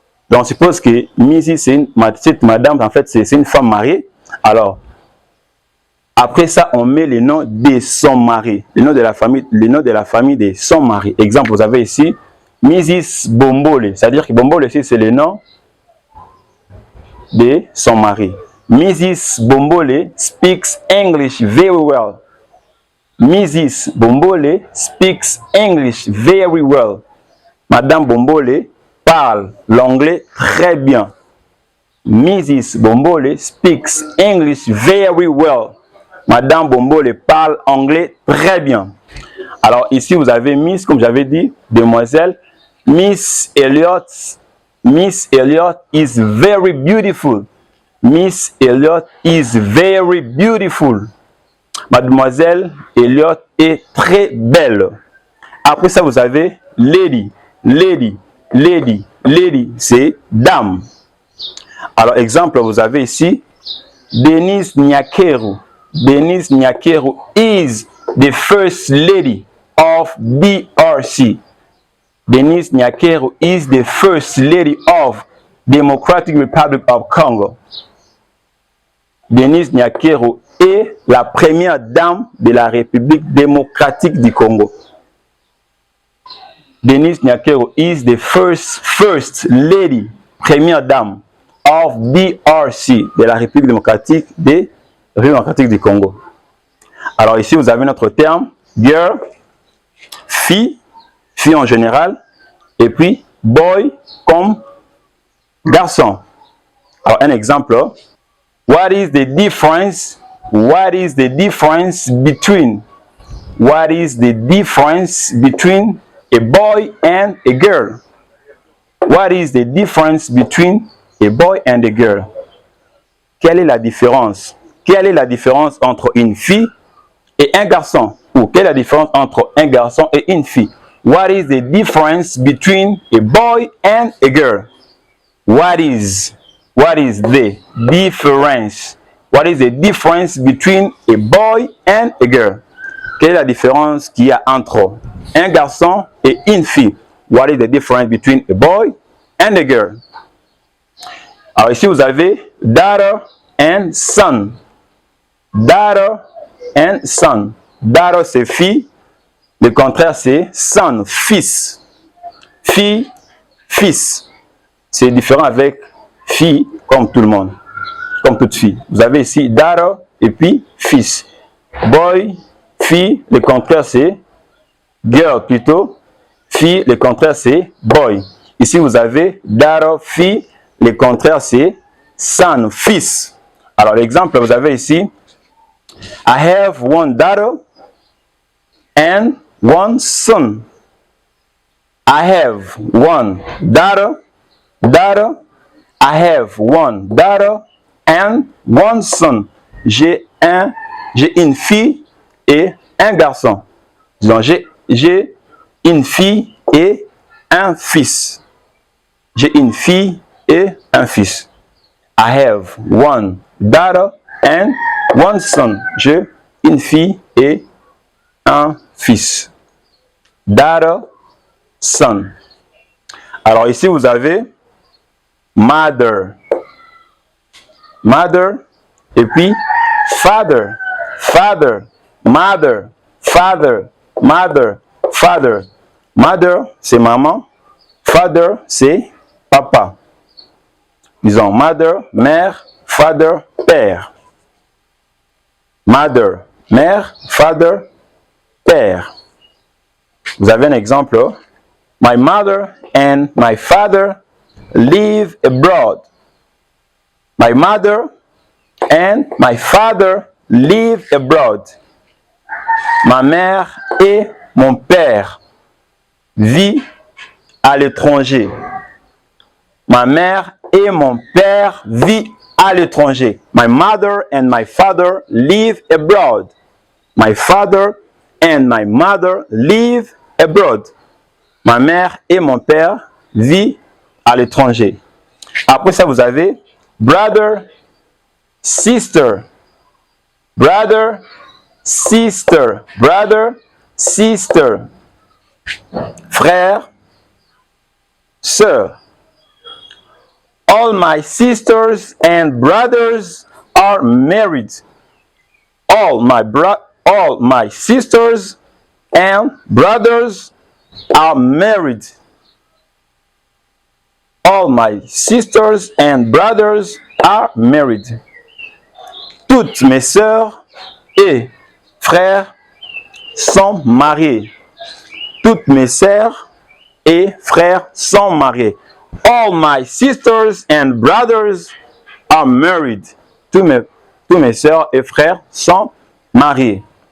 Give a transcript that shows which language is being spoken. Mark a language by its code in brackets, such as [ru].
[fr] Donc on suppose que Mrs, c'est madame, en fait c'est une femme mariée. Alors, après ça, on met le nom de son mari, le nom de la famille de son mari. Exemple, vous avez ici Mrs. Bombole, c'est-à-dire que Bombole ici c'est le nom de son mari. [en] Mrs. Bombole speaks English very well. Mrs. Bombole speaks English very well. [fr] Madame Bombole parle l'anglais très bien. [en] Mrs. Bombole speaks English very well. [fr] Madame Bombole parle anglais très bien. Alors ici vous avez Miss, comme j'avais dit, demoiselle. [en] Miss Elliot is very beautiful. Miss Elliot is very beautiful. [fr] Mademoiselle Elliot est très belle. Après ça, vous avez lady. Lady, lady, lady, c'est dame. Alors, exemple, vous avez ici Denise Nyakeru. [en] Denise Nyakeru is the first lady of DRC. Denise Nyakeru is the first lady of Democratic Republic of Congo. [fr] Denise Nyakeru est la première dame de la République démocratique du Congo. [en] Denise Nyakeru is the first lady, [fr] première dame [en] of DRC, [fr] de la République démocratique du Congo. Alors ici, vous avez notre terme girl, fille, fille en général, et puis boy comme garçon. Alors, un exemple. [en] What is the difference? What is the difference between? What is the difference between a boy and a girl? What is the difference between a boy and a girl? [fr] Quelle est la différence? Quelle est la différence entre une fille et un garçon? Ou quelle est la différence entre un garçon et une fille? [en] What is the difference between a boy and a girl? What is the difference? What is the difference between a boy and a girl? [fr] Quelle est la différence qu'il y a entre un garçon et une fille? [en] What is the difference between a boy and a girl? [fr] Alors ici vous avez daughter and son. Daughter and son. Daughter c'est fille. Le contraire c'est son, fils. Fille, fils. C'est différent avec fille comme tout le monde. Comme toute fille. Vous avez ici daughter et puis fils. Boy, fille, le contraire c'est girl plutôt. Fille, le contraire c'est boy. Ici vous avez daughter, fille, le contraire c'est son, fils. Alors l'exemple vous avez ici [en] I have one daughter and one son. I have one daughter. I have one daughter and one son. [fr] J'ai une fille et un garçon. Donc j'ai une fille et un fils. J'ai une fille et un fils. [en] I have one daughter and one son. [fr] J'ai une fille et un fils. [en] Daughter, son. [fr] Alors ici vous avez mother. Mother et puis father. [en] Father, mother, father, mother, father. [fr] Mother c'est maman. Father c'est papa. Disons mother, mère, father, père. Mother, mère, father, père. Vous avez un exemple. [en] My mother and my father live abroad. My mother and my father live abroad. [fr] Ma mère et mon père vivent à l'étranger. Ma mère et mon père vivent à l'étranger. [en] My mother and my father live abroad. My father and my mother live abroad. [fr] Ma mère et mon père vivent à l'étranger. Après ça, vous avez brother, sister. [en] Brother, sister. Brother, sister. [fr] Frère, sœur. [en] All my sisters and brothers are married. All my sisters and brothers are married. All my sisters and brothers are married. [fr] Toutes mes sœurs et frères sont mariés. Toutes mes sœurs et frères sont mariés. [en] All my sisters and brothers are married. [fr] Tous mes sœurs et frères sont mariés.